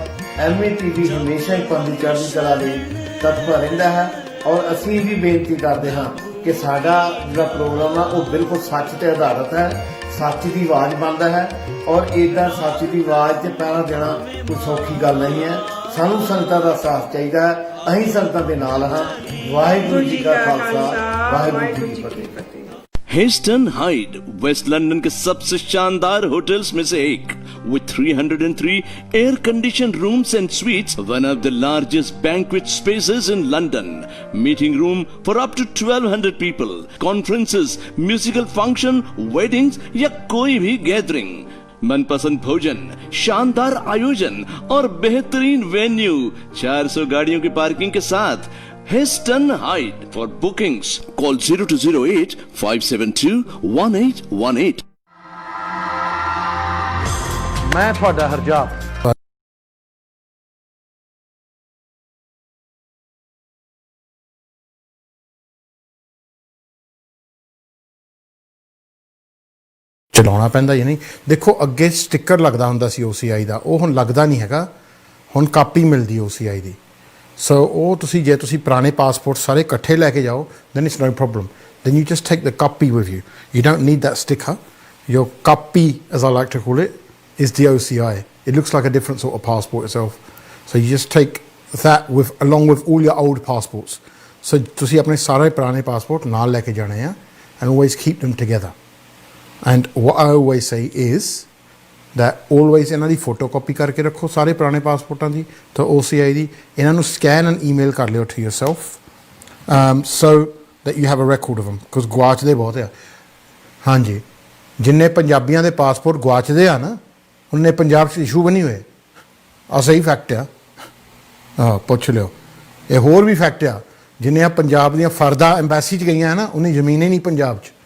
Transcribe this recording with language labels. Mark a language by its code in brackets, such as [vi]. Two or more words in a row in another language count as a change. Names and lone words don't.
[pa] MATV ਹਮੇਸ਼ਾ ਹੀ ਪੰਥ ਦੀ ਚੜ੍ਹਦੀ ਕਲਾ ਲਈ ਤਤਪਰ ਰਹਿੰਦਾ ਹੈ ਔਰ ਅਸੀਂ ਵੀ ਬੇਨਤੀ ਕਰਦੇ ਹਾਂ ਕਿ ਸਾਡਾ ਜਿਹੜਾ ਪ੍ਰੋਗਰਾਮ ਆ ਉਹ ਬਿਲਕੁਲ ਸੱਚ ਤੇ ਆਧਾਰਿਤ ਹੈ, ਸੱਚ ਦੀ ਆਵਾਜ਼ ਬਣਦਾ ਹੈ ਔਰ ਇੱਦਾਂ ਸੱਚ ਦੀ ਆਵਾਜ਼ 'ਤੇ ਪਹਿਰਾ ਦੇਣਾ ਕੋਈ ਸੌਖੀ ਗੱਲ ਨਹੀਂ ਹੈ। ਸਾਨੂੰ ਸੰਗਤਾਂ ਦਾ ਸਾਥ ਚਾਹੀਦਾ ਹੈ, ਅਸੀਂ ਸੰਗਤਾਂ ਦੇ ਨਾਲ ਹਾਂ। ਵਾਹਿਗੁਰੂ ਜੀ ਕਾ ਖਾਲਸਾ, ਵਾਹਿਗੁਰੂ ਜੀ ਕੀ ਫਤਿਹ। [hi] हिस्टन हाइड वेस्ट लंदन के सबसे शानदार होटल्स में से एक, [en] with 303 air conditioned rooms and suites, one of the largest banquet spaces in London, meeting room for up to 1200 people, conferences, musical function, weddings [hi] या कोई भी गैदरिंग। मनपसंद भोजन, शानदार आयोजन और बेहतरीन वेन्यू, 400 गाड़ियों की पार्किंग के साथ। [en] Histon Hyde. For bookings, call 0208 572 1818. [pa] ਮੈਂ ਤੁਹਾਡਾ ਹਰਜਾਬ ਚਲਾਉਣਾ ਪੈਂਦਾ ਜਾਂ ਨਹੀਂ। ਦੇਖੋ ਅੱਗੇ ਸਟਿੱਕਰ ਲੱਗਦਾ ਹੁੰਦਾ ਸੀ OCI ਦਾ, ਉਹ ਹੁਣ ਲੱਗਦਾ ਨਹੀਂ ਹੈਗਾ, ਹੁਣ ਕਾਪੀ ਮਿਲਦੀ OCI ਦੀ। ਸੋ ਉਹ ਤੁਸੀਂ ਜੇ ਤੁਸੀਂ ਪੁਰਾਣੇ ਪਾਸਪੋਰਟ ਸਾਰੇ ਇਕੱਠੇ ਲੈ ਕੇ ਜਾਓ [en] then it's no problem, then you just take the copy with you, you don't need that sticker. Your copy, as I like to call it, is the OCI. It looks like a different sort of passport itself, so you just take that with along with all your old passports. [pa] So ਤੁਸੀਂ ਆਪਣੇ ਸਾਰੇ ਪੁਰਾਣੇ ਪਾਸਪੋਰਟ ਨਾਲ ਲੈ ਕੇ ਜਾਣੇ ਆ [en] and always keep them together. And what I always say is that always [pa] ਇਹਨਾਂ ਦੀ ਫੋਟੋਕਾਪੀ ਕਰਕੇ ਰੱਖੋ ਸਾਰੇ ਪੁਰਾਣੇ ਪਾਸਪੋਰਟਾਂ ਦੀ ਤਾਂ OCI ਦੀ। ਇਹਨਾਂ ਨੂੰ ਸਕੈਨ ਐਂਡ ਈਮੇਲ ਕਰ ਲਿਓ [en] to yourself, so that you have a record of them, because [pa] ਗਵਾਚਦੇ ਬਹੁਤ ਆ। ਹਾਂਜੀ, ਜਿੰਨੇ ਪੰਜਾਬੀਆਂ ਦੇ ਪਾਸਪੋਰਟ ਗਵਾਚਦੇ ਆ ਨਾ ਉਹਨੇ ਪੰਜਾਬ 'ਚ ਇਸ਼ੂ ਬਣੀ ਹੋਏ ਆ। ਸਹੀ ਫੈਕਟ ਆ, ਪੁੱਛ ਲਿਓ। ਇਹ ਹੋਰ ਵੀ ਫੈਕਟ ਆ, ਜਿੰਨੇ ਆ ਪੰਜਾਬ ਦੀਆਂ ਫਰਦਾ ਐਮਬੈਸੀ 'ਚ ਗਈਆਂ ਨਾ ਉਹਨੇ ਜ਼ਮੀਨ ਹੀ ਨਹੀਂ ਪੰਜਾਬ 'ਚ।